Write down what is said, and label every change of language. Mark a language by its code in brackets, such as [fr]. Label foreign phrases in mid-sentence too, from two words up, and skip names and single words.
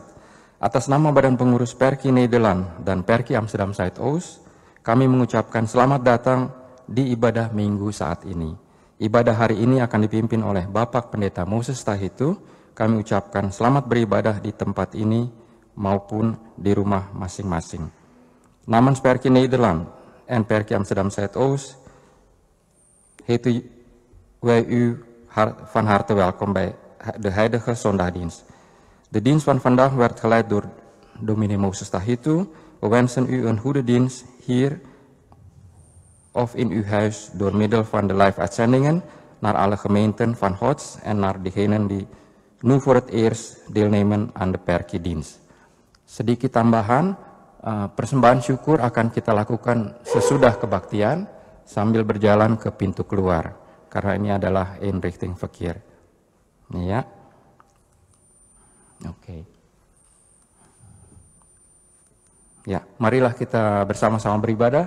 [id] Atas nama Badan Pengurus Perki Nederland dan Perki Amsterdam Zuidoost, kami mengucapkan selamat datang di ibadah Minggu saat ini. Ibadah hari ini akan dipimpin oleh Bapak Pendeta Moses Tahitu. Kami ucapkan selamat beribadah di tempat ini maupun di rumah masing-masing. [nl] Namens Perki Nederland en Perki Amsterdam Zuidoost heten wij u van harte welkom bij de Heilige Zondagdienst. De dienst van vandaag werd geleid door dominee Moses Tahitu. We wensen u een goede dienst hier of in uw huis door middel van de live-uitzendingen naar alle gemeenten van Gods en naar diegenen die nu voor het eerst deelnemen aan de Perki-dienst. [id] Sedikit tambahan, persembahan syukur akan kita lakukan sesudah kebaktian sambil berjalan ke pintu keluar, karena ini adalah [nl] inrichting verkeer. [id] Ya, oke. Ya, marilah kita bersama-sama beribadah.